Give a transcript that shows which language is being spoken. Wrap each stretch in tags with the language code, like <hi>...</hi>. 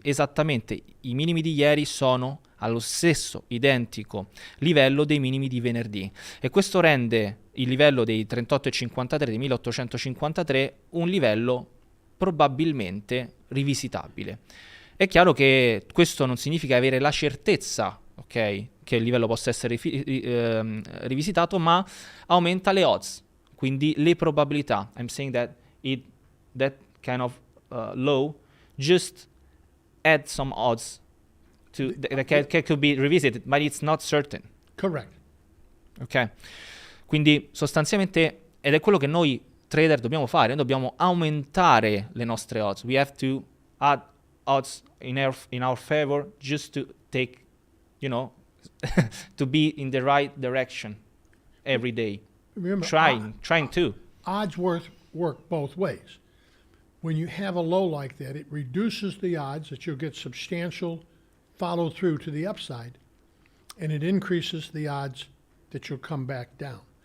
<it>Esattamente i minimi di ieri sono allo stesso identico livello dei minimi di venerdì, e questo rende il livello dei 38,53, dei 1853, un livello probabilmente rivisitabile. È chiaro che questo non significa avere la certezza, ok, che il livello possa essere rivisitato, ma aumenta le odds, quindi le probabilità.</it> <en>I'm saying that that kind of low just add some odds to that could be revisited, but it's not certain. Correct.</en> <it>Ok, quindi sostanzialmente, ed è quello che noi trader dobbiamo fare, noi dobbiamo aumentare le nostre odds.</it> <en>We have to add odds in our favor just to take, to be in the right direction every day. Remember, trying to. Odds work both ways. When you have a low like that, it reduces the odds that you'll get substantial follow through to the upside, and it increases the odds that you'll come back down.</en>